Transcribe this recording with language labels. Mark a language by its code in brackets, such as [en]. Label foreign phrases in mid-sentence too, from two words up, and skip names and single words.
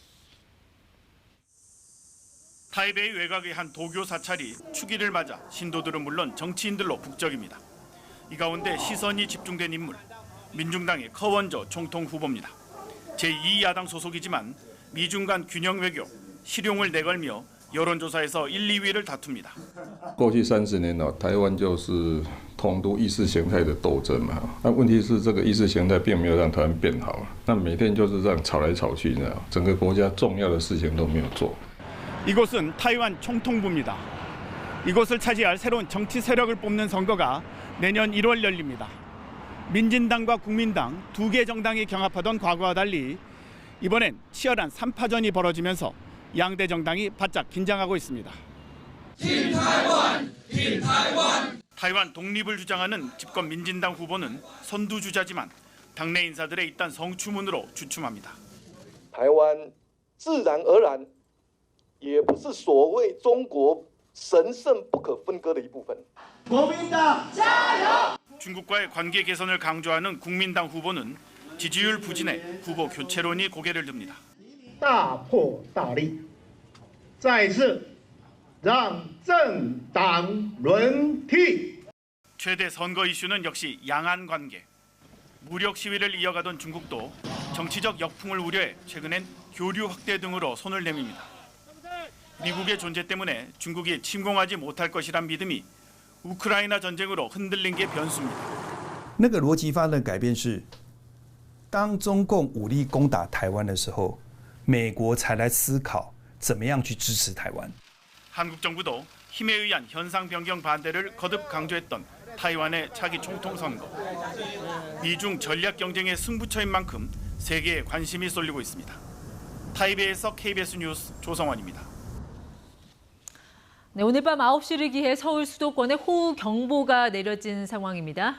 [ko] 타이베이 외곽의 한 도교 사찰이 축일을 맞아 신도들은 물론 정치인들로 북적입니다. 이 가운데 시선이 집중된 인물, 민중당의 커원저 총통 후보입니다. 제2야당 소속이지만 미중 간 균형 외교, 실용을 내걸며 여론조사에서 1, 2위를 다툽니다. [zh] 过去30年呢，台湾就是统独意识形态的斗争嘛。那问题是这个意识形态并没有让台湾变好，那每天就是这样吵来吵去，整个国家重要的事情都没有做。 [ko] 이곳은 타이완 총통부입니다. 이곳을 차지할 새로운 정치 세력을 뽑는 선거가 내년 1월 열립니다. 민진당과 국민당 두 개 정당이 경합하던 과거와 달리 이번엔 치열한 3파전이 벌어지면서 양대 정당이 바짝 긴장하고 있습니다. 타이완 독립을 주장하는 집권 민진당 후보는 선두주자지만 당내 인사들의 잇단 성추문으로 주춤합니다. [zh] 타이완 自然而然也不是所谓中国神圣不可分割的一部分。国民党加油！ [ko] 중국과의 관계 개선을 강조하는 국민당 후보는 지지율 부진에 후보 교체론이 고개를 듭니다. [zh] 大破大立，再次让政党轮替。 [ko] 최대 선거 이슈는 역시 양안 관계. 무력 시위를 이어가던 중국도 정치적 역풍을 우려해 최근엔 교류 확대 등으로 손을 내밉니다. 미국의 존재 때문에 중국이 침공하지 못할 것이란 믿음이 우크라이나 전쟁으로 흔들린 게 변수입니다. [zh] 那个逻辑发生的改变是，当中共武力攻打台湾的时候，美国才来思考怎么样去支持台湾。 [ko] 한국 정부도 힘에 의한 현상 변경 반대를 거듭 강조했던 타이완의 차기 총통 선거. 미중 전략 경쟁의 승부처인 만큼 세계에 관심이 쏠리고 있습니다. 타이베이에서 KBS 뉴스 조성원입니다. 네, 오늘 밤 9시를 기해 서울 수도권에 호우 경보가 내려진 상황입니다.